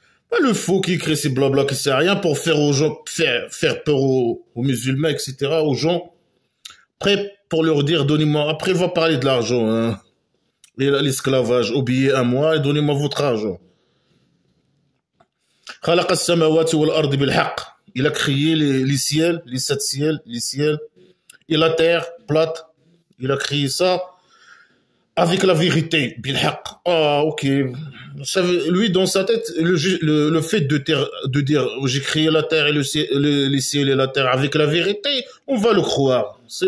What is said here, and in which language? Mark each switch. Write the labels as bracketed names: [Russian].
[French] Pas le faux qui crée ces blabla qui sert à rien pour faire aux gens, faire peur aux musulmans, etc., aux gens. Après, pour leur dire, donnez-moi, après, il va parler de l'argent, hein. L'esclavage, obéissez à moi et donnez-moi votre argent. [Arabic] خلق السماوات والأرض بالحق. [French] Il a créé les ciels, les sept ciels, les ciels et la terre plate. Il a créé ça avec la vérité, bilhaq. Ah, ok. Lui, dans sa tête, le fait de dire j'ai créé la terre et les ciels et la terre avec la vérité, on va le croire.